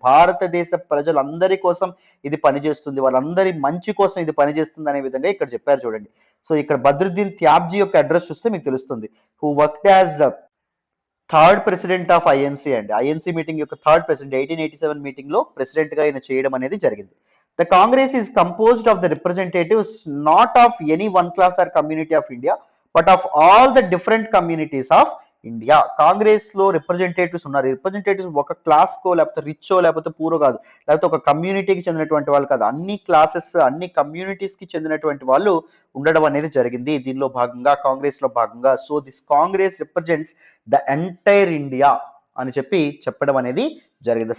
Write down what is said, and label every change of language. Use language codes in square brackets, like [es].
[te] భారతదేశ ప్రజలందరి కోసం ఇది పనిచేస్తుంది, వాళ్ళందరి మంచి కోసం ఇది పనిచేస్తుంది అనే విధంగా ఇక్కడ చెప్పారు చూడండి. సో ఇక్కడ బద్రుద్దీన్ త్యాబ్జీ యొక్క అడ్రస్ చూస్తే మీకు తెలుస్తుంది. [en] who worked as third president of INC [te] అండి. ఐఎన్సీ మీటింగ్ యొక్క థర్డ్ ప్రెసిడెంట్ 1887 మీటింగ్ లో ప్రెసిడెంట్ గా ఈయన చేయడం అనేది జరిగింది. [en] The Congress is composed of the representatives not of any one class or community of India, but of all the different communities of India. [te] Congress లో representatives ఉన్నారు. Representatives ఒక క్లాస్ కో, లేకపోతే రిచో, లేకపోతే పూరో కాదు, లేకపోతే ఒక కమ్యూనిటీకి చెందినటువంటి వాళ్ళు కాదు, అన్ని క్లాసెస్, అన్ని కమ్యూనిటీస్ కి చెందినటువంటి వాళ్ళు ఉండడం అనేది జరిగింది దీనిలో భాగంగా, కాంగ్రెస్ లో భాగంగా. So [en] this Congress represents the entire India [te] అని చెప్పడం అనేది జరిగింది.